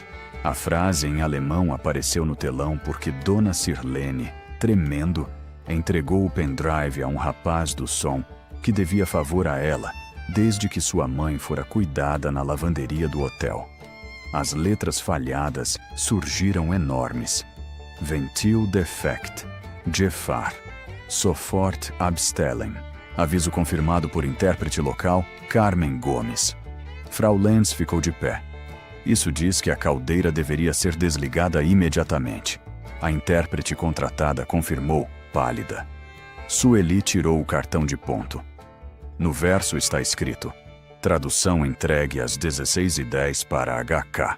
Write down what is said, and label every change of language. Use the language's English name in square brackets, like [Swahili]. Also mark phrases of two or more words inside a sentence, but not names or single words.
[Portuguese] A frase em alemão apareceu no telão porque Dona Sirlene, tremendo, entregou o pendrive a um rapaz do som que devia favor a ela, desde que sua mãe fora cuidada na lavanderia do hotel. As letras falhadas surgiram enormes. [German] Ventil defect. Gefahr. Sofort abstellen. [Portuguese] Aviso confirmado por intérprete local, Carmen Gomes. Frau Lenz ficou de pé. Isso diz que a caldeira deveria ser desligada imediatamente. A intérprete contratada confirmou, pálida. Sueli tirou o cartão de ponto. No verso está escrito: tradução entregue às 16h10 para HK.